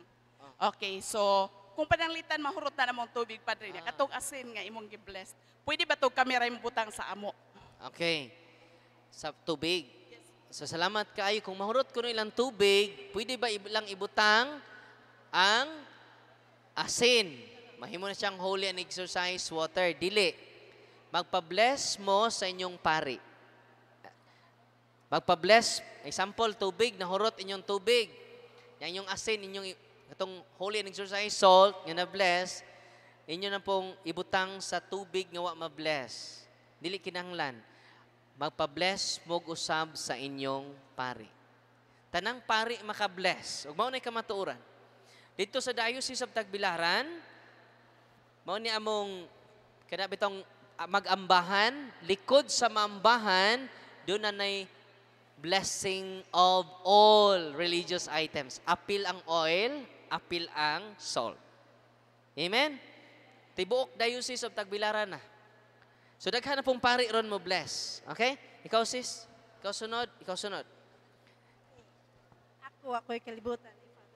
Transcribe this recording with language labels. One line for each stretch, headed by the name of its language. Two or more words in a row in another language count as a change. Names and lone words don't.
Cebuano: Okay, so kung pananglitan mahurot na namong tubig, Padre, nya katong asin nga imong gi-bless. Pwede ba tog kami ra butang sa amo? Okay. Sa tubig. So salamat kaayo kung mahurot ko no ilang tubig, pwede ba ilang ibutang ang asin? Mahimo na siyang
English: holy and exercise water.
Cebuano: Dili. Magpa-bless mo sa inyong pari. Magpa-bless. Example, tubig. Nahurot inyong tubig. Yan yung asin, inyong itong
English: holy and exercise salt,
Cebuano: nga na-bless, inyo na pong ibutang sa tubig nga wa ma-bless. Dili kinahanglan. Magpa-bless mo usab sa inyong pari. Tanang pari maka-bless. Ug mao nay kamatuoran.
Filipino: Dito sa
Cebuano: Diocese of Tagbilaran, mao ni among kada bitong mag-ambahan, likod sa maambahan, doon na nay
English: blessing of all religious items.
Cebuano: Apil ang oil, apil ang salt. Amen? Tibuok Diocese of Tagbilaran na. So daghan na pong pari ron mo bless. Okay? Ikaw sis, ikaw sunod, ikaw sunod. Ako'y kalibutan ni Father.